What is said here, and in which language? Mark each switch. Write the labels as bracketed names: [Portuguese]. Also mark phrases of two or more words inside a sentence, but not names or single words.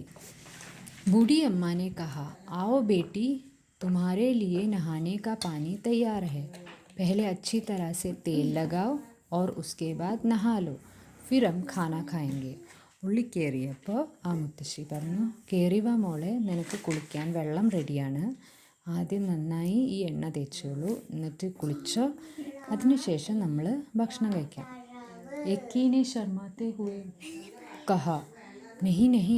[Hindi] बूढ़ी अम्मा ने कहा, आओ बेटी तुम्हारे लिए नहाने का पानी तैयार है, पहले अच्छी तरह से तेल लगाओ और उसके बाद नहा लो, फिर हम खाना खाएंगे. [Malayalam] ഉള്ളി കയറിയപ്പോൾ ആ മുത്തശ്ശി പറഞ്ഞു, കയറി വാ മോളെ, നിനക്ക് കുളിക്കാൻ വെള്ളം റെഡിയാണ്, ആദ്യം നന്നായി ഈ എണ്ണ തേച്ചോളൂ, എന്നിട്ട് കുളിച്ചോ, അതിനുശേഷം നമ്മൾ ഭക്ഷണം കഴിക്കാം. [Hindi] एक्कीने शर्माते हुए कहा, नहीं नहीं.